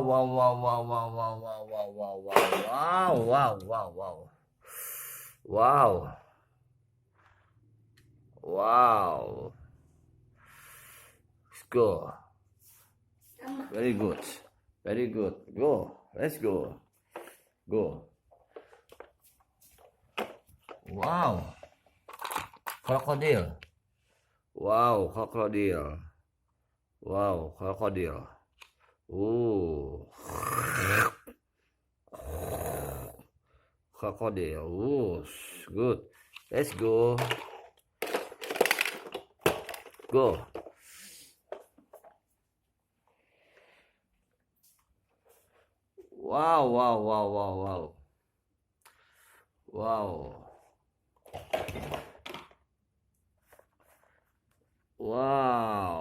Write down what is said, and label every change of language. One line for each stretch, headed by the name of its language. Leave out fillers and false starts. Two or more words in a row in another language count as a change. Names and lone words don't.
English: Wow. Let's go. Very good. Very good. Go. Let's go. Go. Wow. Krokodil. Wow, krokodil. Wow, krokodil. Krokodil. Good. Let's go. Go. Wow. Wow.